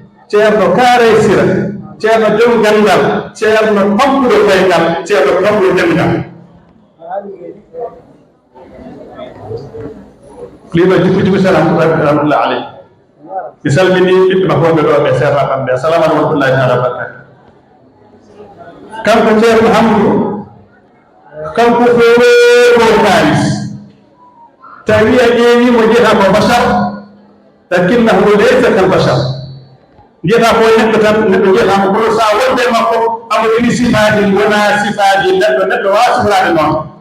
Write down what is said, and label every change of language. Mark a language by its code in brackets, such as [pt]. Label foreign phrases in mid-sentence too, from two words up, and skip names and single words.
[ff] Ceerno kaare sira. Ceerno jom gandal. Ceerno pamɗuɗo koyngal. Ceerno pamɗuɗo demgal. Lima jupi jupi [ar] سلام رحمة الله عليه. [ff] Mi salmini ɓiɓɓe makko wonɓe ɗo ɓe seeɗa kamɓe. [ar] السلام عليكم ورحمة الله تعالى وبركاته. [ff] Kanko Ceerno Hamdou, kanko ko weewo kaalis. Tawi a ƴeewi mo jeyata ko bachar, [ar] لكنه ليس كالبشر. [ff] Jeyata ko neɗɗo tan, neɗɗo jeyata ko kono sa wonde makko, amo ini sifaaji, wona sifaaji neɗɗo, neɗɗo waawa sifraade noon.